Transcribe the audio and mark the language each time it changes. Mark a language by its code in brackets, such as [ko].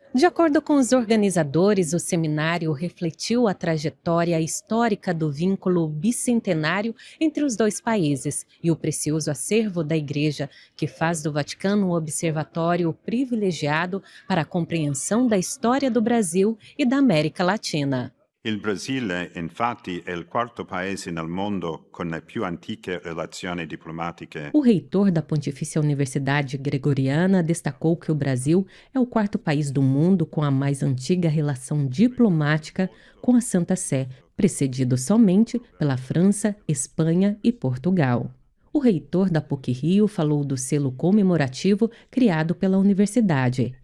[pt] De acordo com os organizadores, o seminário refletiu a trajetória histórica do vínculo bicentenário entre os 2 países e o precioso acervo da Igreja, que faz do Vaticano um observatório privilegiado para a compreensão da história do Brasil e da América Latina. [it] Il Brasile, infatti, è il quarto paese nel mondo con le più antiche relazioni diplomatiche. [pt] O reitor da Pontifícia Universidade Gregoriana destacou que o Brasil é o 4º país do mundo com a mais antiga relação diplomática com a Santa Sé, precedido somente pela França, Espanha e Portugal. O reitor da PUC-Rio falou do selo comemorativo criado pela universidade.